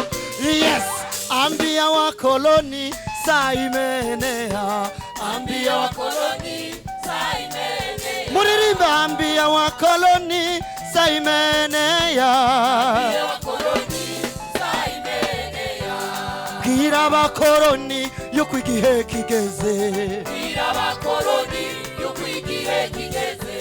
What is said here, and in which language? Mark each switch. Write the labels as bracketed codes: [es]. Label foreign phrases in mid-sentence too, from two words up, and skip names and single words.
[sw] Yes, ambia wakoloni saa imeenea, ambia wakoloni saa imeenea, muririmba ambia wakoloni saa imeenea, ambia wakoloni saa imeenea, [rn] bwira abakoloni yuko igihe kigeze, bwira abakoloni yuko igihe kigeze.